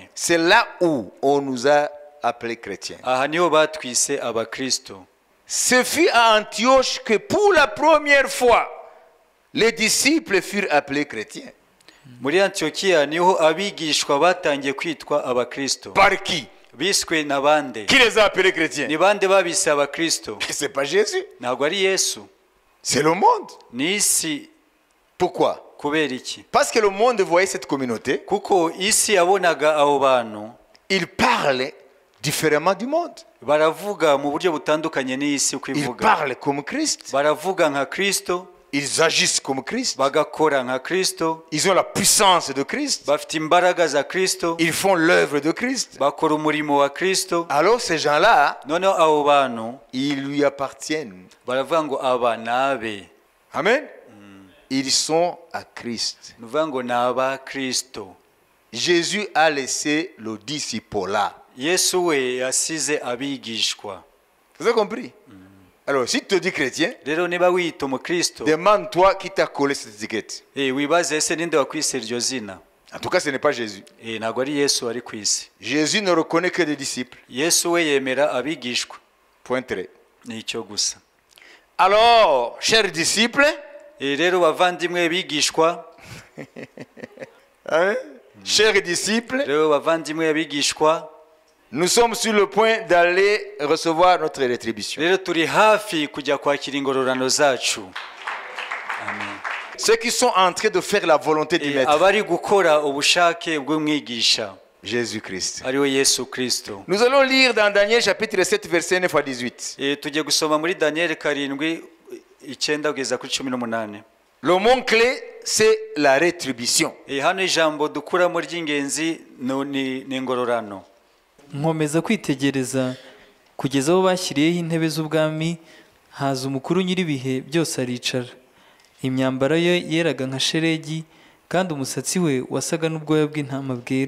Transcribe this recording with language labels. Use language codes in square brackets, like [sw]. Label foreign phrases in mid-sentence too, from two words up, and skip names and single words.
[fr] C'est là où on nous a appelés chrétiens. [rw] Aha niho batwise abakristo. [fr] Ce fut à Antioche que pour la première fois, les disciples furent appelés chrétiens. [rw] Muri Antiokiya niho abigishwa batangiye kwitwa abakristo. [fr] Par qui? [rw] Biswe na bande. [fr] Qui les a appelés chrétiens? [rw] Ni bande babise abakristo. [fr] C'est pas Jésus. [rw] Ntabwo ari Yesu. [fr] C'est le monde. [rw] Ni isi. [fr] Pourquoi? [rw] Kubera iki? [fr] Parce que le monde voyait cette communauté. [rw] Kuko isi yabonaga abo bantu. [fr] Il parlait différemment du monde. [rw] Baravuga mu buryo butandukanye n'isi uko ivuga. [fr] Ils parlent comme Christ. [rw] Baravuga nka Kristo. [fr] Ils agissent comme Christ. [rw] Bagakora nka Kristo. [fr] Ils ont la puissance de Christ. [rw] Bafite imbaraga za Kristo. [fr] Ils font l'œuvre de Christ. [rw] Bakora umurimo wa Kristo. [fr] Alors ces gens-là, [rw] noneho abo bantu, [fr] ils lui appartiennent. [rw] Baravuga ngo aba nabe. [fr] Amen. Ils sont à Christ. [rw] Nuvuga ngo ni aba Kristo. [fr] Jésus a laissé le disciple-là. [rw] Yesu we yasize abigishwa. [fr] Vous avez compris? Alors, si tu te dis chrétien, [rw] rero niba wiyita umukristo, [fr] demande-toi qui t'a collé cette étiquette. [rw] Wibaze ese ninde wakwise iryo zina. [fr] En tout cas, ce n'est pas Jésus. [rw] Ntabwo ari Yesu ari ku isi. [fr] Jésus ne reconnaît que des disciples. [rw] Yesu we yemera abigishwa. [fr] Point très. [rw] Ni icyo gusa. [fr] Alors, chers disciples, [rw] rero bavandimwe bigishwa, [fr] chers disciples, [rw] rero bavandimwe bigishwa, [fr] nous sommes sur le point d'aller recevoir notre rétribution. [rw] Rero turi hafi kujya kwakira ingororano zacu. [fr] Ceux qui sont en train de faire la volonté du Maître. Jésus-Christ. Nous allons lire dans Daniel chapitre 7 verset 9 à 18. Le mot clé c'est la rétribution. [rw] Nkomeza kwitegereza kugeza aho bashyiriyeho intebe z'ubwami, haza umukuru nyir'ibihe byose aricara. Imyambaro ye yeraga nka shelegi, kandi umusatsi we wasaga n'ubwoya bw'intama bwera.